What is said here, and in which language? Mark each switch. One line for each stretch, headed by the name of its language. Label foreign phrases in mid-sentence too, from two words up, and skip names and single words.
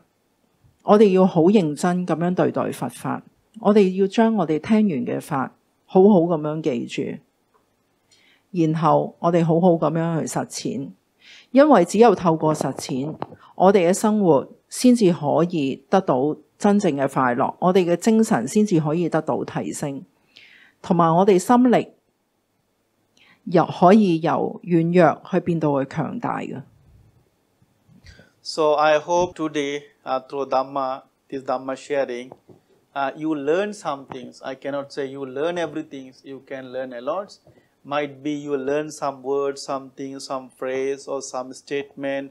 Cantonese: 我哋要好認真咁樣對待佛法，我哋要將我哋聽完嘅法好好咁樣記住，然後我哋好好咁樣去實踐，因為只有透過實踐，我哋嘅生活先至可以得到真正嘅快樂，我哋嘅精神先至可以得到提升，同埋我哋心力又可以由軟弱去變到去強大嘅。
English: So I hope today through Dhamma, this Dhamma sharing, you learn some things. I cannot say you learn everything. You can learn a lot. Might be you learn some words, something, some phrase or some statement.